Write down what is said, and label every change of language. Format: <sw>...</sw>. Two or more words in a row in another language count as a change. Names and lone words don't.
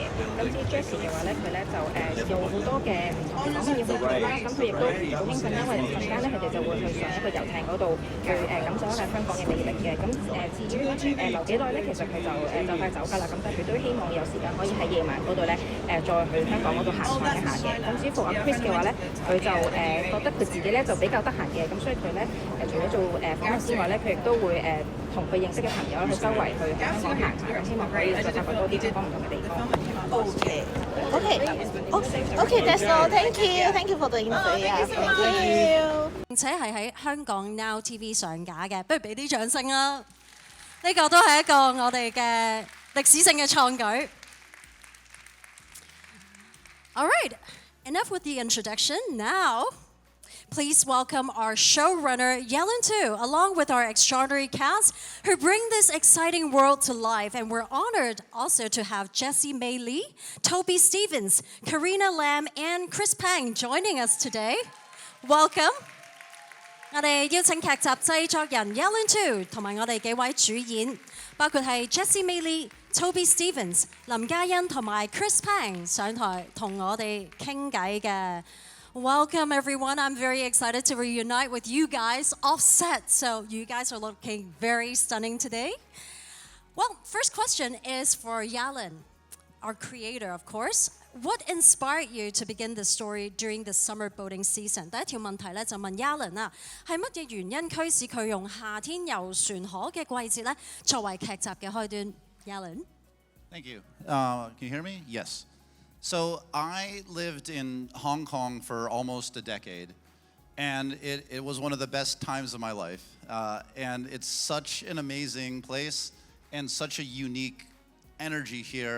<yue>咁至於 Jessie 嘅話咧，佢咧就有好多嘅唔同嘅講嘢要去做啦。咁佢亦都好興奮，因為陣間咧佢哋就會去上一個遊艇嗰度去感受一下香港嘅魅力嘅。咁至於留幾耐咧，其實佢就快走㗎啦，咁但係佢都希望有時間可以喺夜晚嗰度咧再去香港嗰度行翻一下嘅。咁至於阿 Chris 嘅話咧，佢就覺得佢自己咧就比較得閒嘅，咁所以佢咧除咗做訪問之外咧，佢亦都會同佢認識嘅朋友去周圍去香港行下，咁希望可以再發掘多啲香港唔同嘅地方。</yue> <en>Okay, that's all. Thank you for the info. Thank you.</en> <yue>並且係喺香港 Now TV 上架嘅，不如俾啲掌聲啦！呢個都係一個我哋嘅歷史性嘅創舉。</yue> <en>All right, enough with the introduction. Now, please welcome our showrunner Yalun too, along with our extraordinary cast who bring this exciting world to life. And we're honored also to have Jessie Mei Lee, Toby Stevens, Karina Lam, and Chris Pang joining us today. Welcome.</en> <yue>我哋邀請劇集製作人 Yalun too 同埋我哋幾位主演，包括係 Jessie Mei Lee、Toby Stevens、林嘉欣同埋 Chris Pang 上台同我哋傾偈嘅。</yue> <en>Welcome everyone. I'm very excited to reunite with you guys off set. So you guys are looking very stunning today. Well, first question is for Yalun, our creator, of course. What inspired you to begin the story during the summer boating season?</en> <yue>第一條問題咧就問 Yalun 啊，係乜嘢原因驅使佢用夏天遊船河嘅季節咧作為劇集嘅開端 ？Yalun.</yue> <en>Thank you. Can you hear me? Yes. So I lived in Hong Kong for almost a decade, and it was one of the best times of my life. And it's such an amazing place and such a unique energy here.</en>